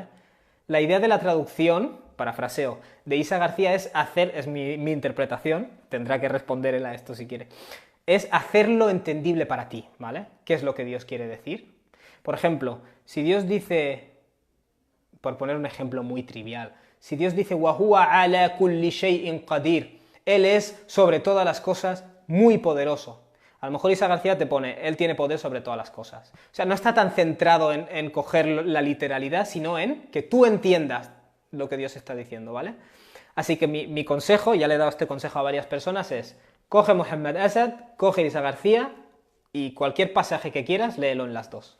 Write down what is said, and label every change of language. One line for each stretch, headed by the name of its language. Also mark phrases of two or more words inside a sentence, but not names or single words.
Spanish: La idea de la traducción, parafraseo, de Isa García es mi interpretación, tendrá que responder él a esto si quiere, es hacerlo entendible para ti, ¿vale? ¿Qué es lo que Dios quiere decir? Por ejemplo, si Dios dice, por poner un ejemplo muy trivial, si Dios dice
Arabic: وَهُوَ عَلَى كُلِّ شَيْءٍ قَدِيرٌ,
Spanish: Él es sobre todas las cosas muy poderoso. A lo mejor Isa García te pone, Él tiene poder sobre todas las cosas. O sea, no está tan centrado en coger la literalidad, sino en que tú entiendas lo que Dios está diciendo, ¿vale? Así que mi consejo, ya le he dado este consejo a varias personas, es coge Muhammad Asad, coge Isa García y cualquier pasaje que quieras, léelo en las dos.